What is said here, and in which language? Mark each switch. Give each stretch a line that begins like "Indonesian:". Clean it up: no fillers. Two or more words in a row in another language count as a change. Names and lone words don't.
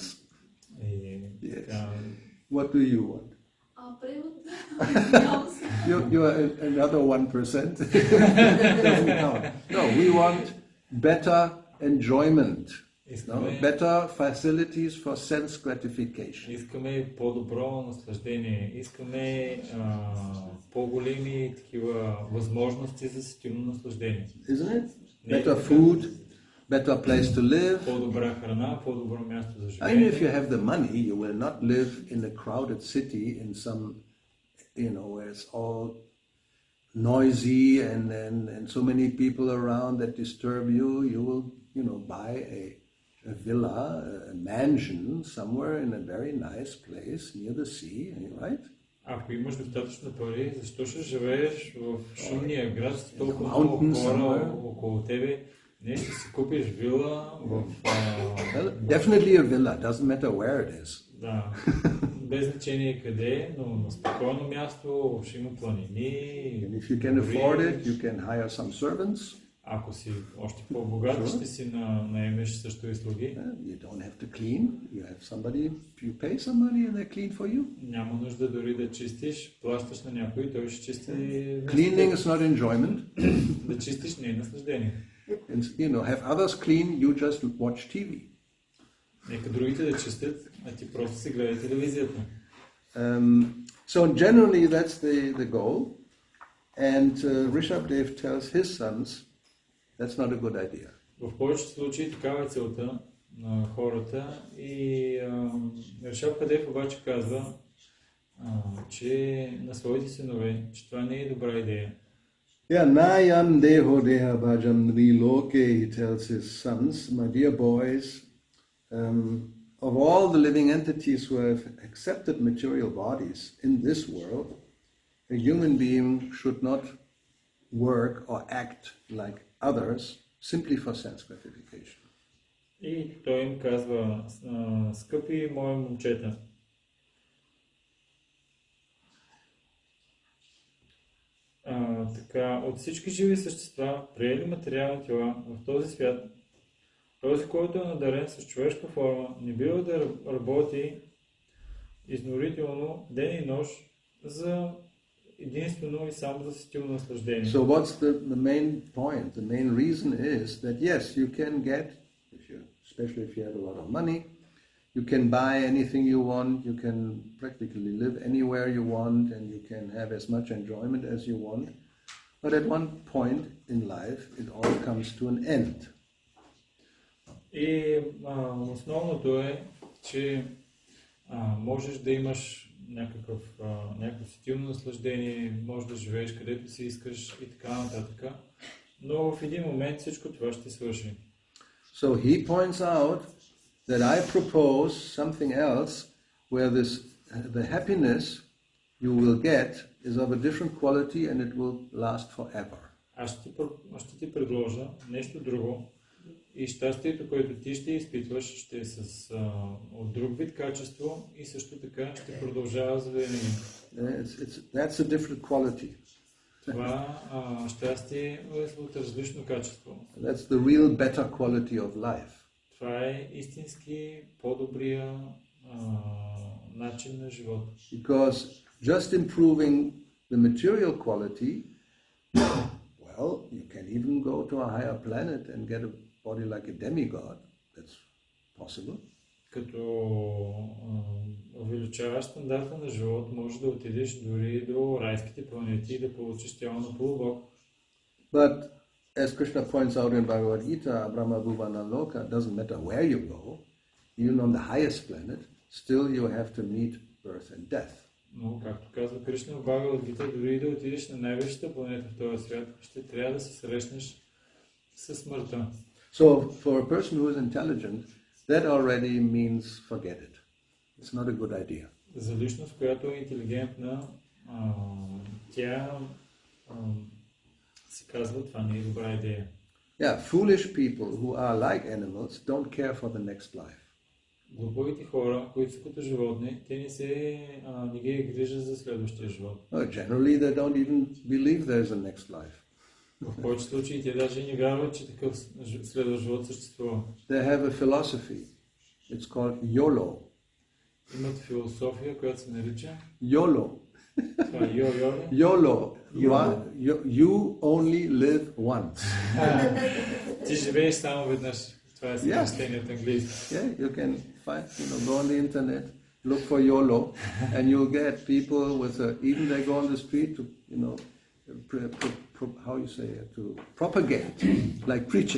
English: Yes. What do you want? You are another 1%. Doesn't count. No, we want better enjoyment. No? Better facilities for sense gratification.
Bulgarian: Искаме по-добро наслаждение. Искаме по-големи такива възможности за сетивно наслаждение.
English: Isn't it? Better food, better place to live.
Bulgarian: По-добра храна, по-добро място за
English: I mean,
Bulgarian: живеене.
English: if you have the money, you will not live in a crowded city in some, where it's all noisy and so many people around that disturb you. You will, buy a villa, a mansion somewhere in a very nice place near the sea, right?
Bulgarian: Ако имаш достатъчно пари, защо ще живееш в шумния град с толкова
English: Mountains
Bulgarian: много хора
English: somewhere.
Bulgarian: около тебе? Не, ще си купиш вила в...
English: Well, definitely a villa. Doesn't matter where it is.
Bulgarian: Да, без значение къде, но на спокойно място, ще има планини.
English: And if you can afford it, you can hire some servants.
Bulgarian: Ако си още по-богат, ще си наемеш също и слуги.
English: You don't have to clean. You have somebody, you pay some money and they clean for you.
Bulgarian: Няма нужда дори да чистиш, плащаш на някой, той ще чисти.
English: Cleaning is not enjoyment.
Bulgarian: Да чистиш не е наслаждение.
English: And, have others clean, you just watch TV.
Bulgarian: Нека другите да чистят, а ти просто си гледай телевизията.
English: So generally that's the goal. And Rishabdev tells his sons, that's not a good idea.
Bulgarian: В повечето случаи такава е целта на хората и Ришабдев обаче казва, че на своите синове, че това не е добра идея.
Sanskrit: Yeah, नायं देहो देह भाजां लोके,
English: he tells his sons, my dear boys, of all the living entities who have accepted material bodies in this world, a human being should not work or act like others simply for sense gratification.
Bulgarian: И той им казва, скъпи мои момчета, така, от всички живи същества, приели материални тела в този свят, този, който е надарен с човешка форма, не бива да работи изнурително ден и нощ за единствено и само за сетивно наслаждение.
English: So what's the main point? The main reason is that yes, you can get, especially if you have a lot of money, you can buy anything you want, you can practically live anywhere you want, and you can have as much enjoyment as you want. But at one point in life, it all comes to an end.
Bulgarian: И основното е, че можеш да имаш някакво сетивно наслаждение, можеш да живееш където си искаш и така нататък, но в един момент всичко това ще свърши.
English: So he points out that I propose something else where the happiness you will get is of a different quality and it will last forever.
Bulgarian: Аз ще ти предложа нещо друго и щастието, което ти ще изпитваш, ще е от друг вид качество и също така ще продължава за винаги.
English: That's a different quality.
Bulgarian: Това щастие е от различно качество.
English: That's the real better quality of life.
Bulgarian: Това е истински по-добрия начин на живот.
English: Because just improving the material quality, well, you can even go to a higher planet and get a body like a demigod. That's possible.
Bulgarian: Като увеличаваш стандарта на живот, можеш да отидеш дори до райските планети и да получиш тяло на полубог.
English: But as Krishna points out in Bhagavad Gita,
Sanskrit: ब्रह्म भुवन लोक,
English: doesn't matter where you go, even on the highest planet, still you have to meet birth and death.
Bulgarian: Но, както казва Кришна в Бхагавад Гита, дори и да отидеш на най-висшата планета в този свят, ще трябва да се срещнеш със смъртта.
English: So, for a person who is intelligent, that already means forget it. It's not a good idea.
Bulgarian: За личност, която е интелигентна, тя се казва, това не е добра идея.
English: Yeah, foolish people who are like animals don't care for the next life.
Bulgarian: Глупавите хора, които са като животни, те не ги грижат за следващия живот.
English: Generally, they don't even believe there's a next life.
Bulgarian: В повечето случаи те даже не вярват, че такъв следващ живот съществува.
English: They have a philosophy. It's called YOLO.
Bulgarian: Имат философия, която се нарича YOLO. Това е
English: YOLO. You only live once.
Bulgarian: Ти живееш само веднъж. Това е съкръщение от английски.
English: Yeah, you can find, go on the internet, look for YOLO, and you'll get people with even they go on the street to, how you say it, to propagate, like preaching.